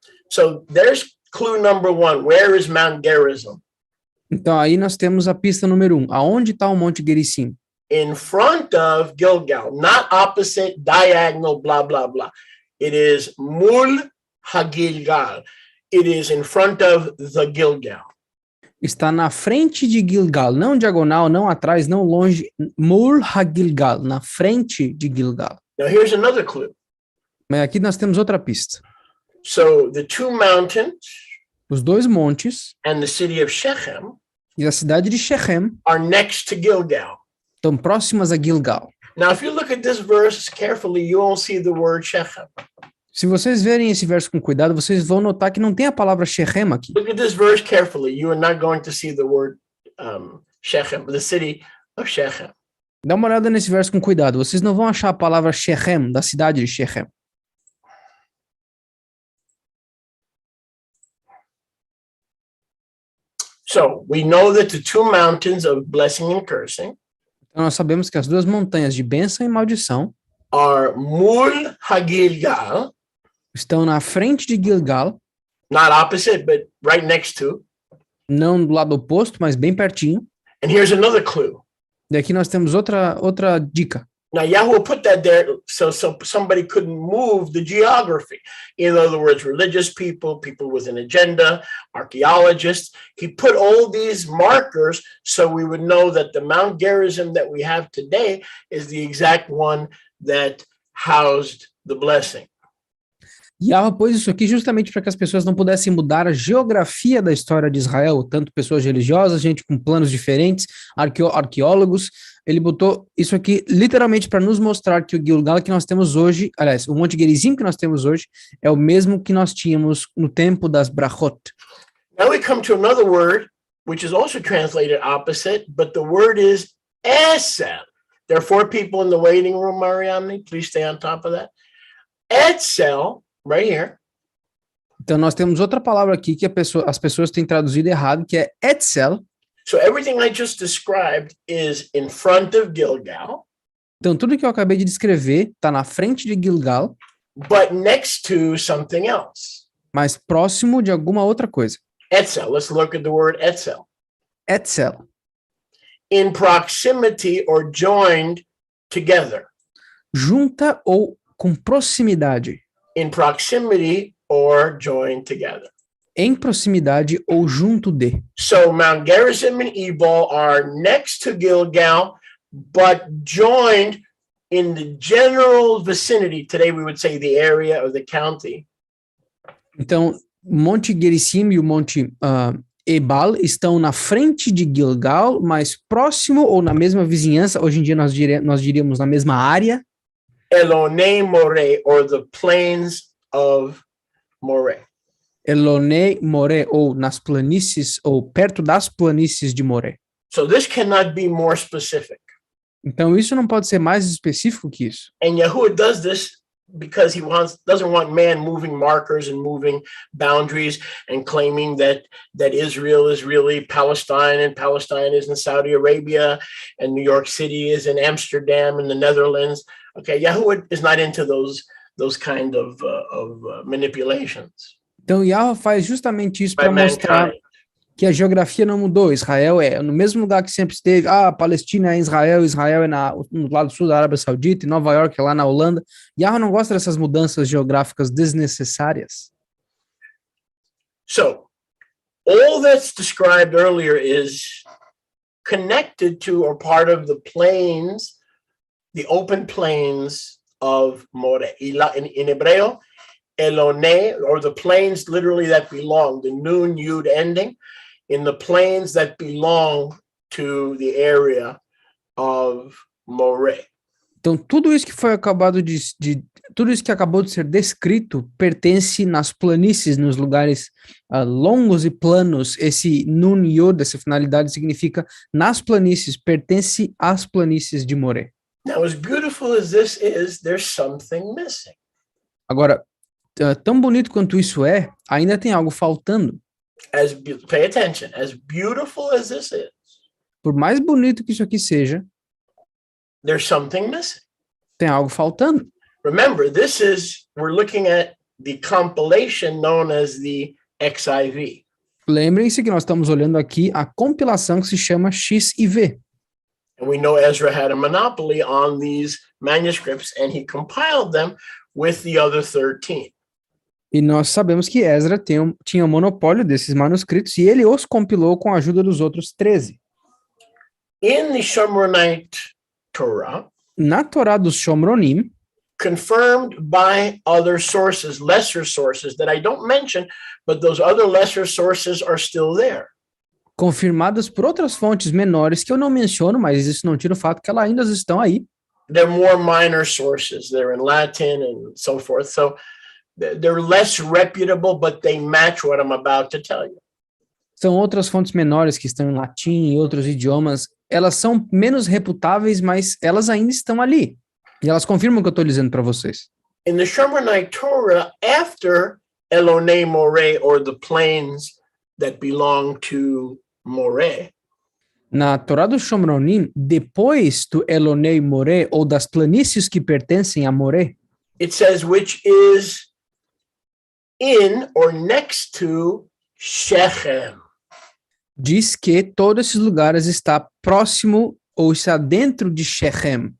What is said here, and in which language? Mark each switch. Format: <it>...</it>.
<en>So there's clue number one. Where is Mount Gerizim?</en> <pt>Então aí nós temos a pista número 1. Aonde está o Monte Gerizim?</pt> <en>In front of Gilgal, not opposite, diagonal, blah, blah, blah. It is Mul HaGilgal. It is in front of the Gilgal.</en> <pt>Está na frente de Gilgal, não diagonal, não atrás, não longe. Mul HaGilgal, na frente de Gilgal.</pt> <en>Now here's another clue.</en> <pt>Mas aqui nós temos outra pista.</pt> <en>So the two mountains</en> <pt>Os dois montes</pt> <en>and the city of Shechem</en> <pt>e a cidade de Shechem</pt> <en>are next to Gilgal.</en> <pt>estão próximas a Gilgal.</pt> <en>Now, if you look at this verse carefully, you won't see the word Shechem.</en> <pt>Se vocês verem esse verso com cuidado, vocês vão notar que não tem a palavra Shechem aqui.</pt> <en>Look at this verse carefully. You are not going to see the word Shechem, the city of Shechem.</en> <pt>Dá uma olhada nesse verso com cuidado. Vocês não vão achar a palavra Shechem, da cidade de Shechem.</pt> <en>So we know that the two mountains of blessing and cursing</en> <pt>Então nós sabemos que as duas montanhas de bênção e maldição</pt> <en>are Mul HaGilgal,</en> <pt>estão na frente de Gilgal,</pt> <en>not opposite, but right next to.</en> <pt>não do lado oposto, mas bem pertinho.</pt> <en>And here's another clue.</en> <pt>E aqui nós temos outra dica.</pt> <en>Now, Yahweh put that there so somebody couldn't move the geography. In other words, religious people, people with an agenda, archaeologists. He put all these markers so we would know that the Mount Gerizim that we have today is the exact one that housed the blessing.</en> <pt>Yahweh pôs isso aqui justamente para que as pessoas não pudessem mudar a geografia da história de Israel, tanto pessoas religiosas, gente com planos diferentes, arqueólogos. Ele botou isso aqui literalmente para nos mostrar que o Gilgal que nós temos hoje, aliás, o Monte Gerizim que nós temos hoje, é o mesmo que nós tínhamos no tempo das Brachot.</pt> <en>Now we come to another word, which is also translated opposite, but the word is Esel. There are 4 people in the waiting room, Mariamne. Please stay on top of that. Esel. Right here.</en> <pt>Então nós temos outra palavra aqui que as pessoas têm traduzido errado, que é Etzel.</pt> <en>So everything I just described is in front of Gilgal.</en> <pt>Então tudo que eu acabei de descrever está na frente de Gilgal,</pt> <en>but next to something else.</en> <pt>Mas próximo de alguma outra coisa.</pt> <en>Etzel. Let's look at the word Etzel. Etzel. In proximity or joined together.</en> <pt>Junta ou com proximidade.</pt> <en>In proximity or joined together.</en> <pt>Em proximidade ou junto de.</pt> <en>So Mount Gerizim and Ebal are next to Gilgal, but joined in the general vicinity. Today we would say the area of the county.</en> <pt>Então, o Monte Gerizim e o Monte Ebal estão na frente de Gilgal, mas próximo ou na mesma vizinhança. Hoje em dia nós diríamos na mesma área.</pt> <en>Elonei Moreh, or the plains of Moreh.</en> <pt>Elonei Moreh, ou nas planícies, ou perto das planícies de Moreh.</pt> <en>So this cannot be more specific.</en> <pt>Então isso não pode ser mais específico que isso.</pt> <en>And Yahuwah does this because he doesn't want man moving markers and moving boundaries and claiming that Israel is really Palestine and Palestine is in Saudi Arabia and New York City is in Amsterdam in the Netherlands. Okay, Yahuwah is not into those those kind of manipulations</en> <pt>Então, Yahweh faz justamente isso</pt> <en>by</en> <pt>para mostrar</pt> <en>mankind.</en> <pt>que a geografia não mudou. Israel é no mesmo lugar que sempre esteve. Ah, Palestina é Israel, Israel é no lado sul da Arábia Saudita, e Nova York é lá na Holanda. Yahweh não gosta dessas mudanças geográficas desnecessárias.</pt> <en>So, all that's described earlier is connected to or part of the plains, the open plains of More. In Hebreo, Elone, or the plains literally that belong, the nun yud ending, in the plains that belong to the area of More.</en> <pt>Então, tudo isso que foi tudo isso que acabou de ser descrito pertence nas planícies, nos lugares longos e planos. Esse nun yod, essa finalidade significa nas planícies, pertence às planícies de Moré.</pt> <en>Now, as beautiful as this is, there's something missing.</en> <pt>Agora, tão bonito quanto isso é, ainda tem algo faltando.</pt> <en>Pay attention, as beautiful as this is,</en> <pt>Por mais bonito que isso aqui seja,</pt> <en>there's something missing.</en> <pt>tem algo faltando.</pt> <en>Remember, we're looking at the compilation known as the XIV.</en> <pt>Lembrem-se que nós estamos olhando aqui a compilação que se chama XIV.</pt> <en>And we know Ezra had a monopoly on these manuscripts, and he compiled them with the other 13.</en> <pt>E nós sabemos que Ezra tinha o monopólio desses manuscritos e ele os compilou com a ajuda dos outros 13.</pt> <en>In the Shomronite Torah,</en> <pt>Na Torá dos Shomronim,</pt> <en>confirmed by other sources, lesser sources that I don't mention, but those other lesser sources are still there.</en> <pt>confirmadas por outras fontes menores que eu não menciono, mas isso não tira o fato que elas ainda estão aí.</pt> <en>They're more minor sources. They're in Latin and so forth. So they're less reputable, but they match what I'm about to tell you.</en> <pt>São outras fontes menores que estão em latim e outros idiomas. Elas são menos reputáveis, mas elas ainda estão ali. E elas confirmam o que eu estou dizendo para vocês.</pt> <en>In the Shomronite Torah, after Elone More, or the plains that belong to More,</en> <pt>Na Torá do Shomronim, depois do Elonei Moré, ou das planícies que pertencem a Moré,</pt> <en>it says which is in or next to Shechem.</en> <pt>diz que todos esses lugares está próximo ou está dentro de Shechem.</pt>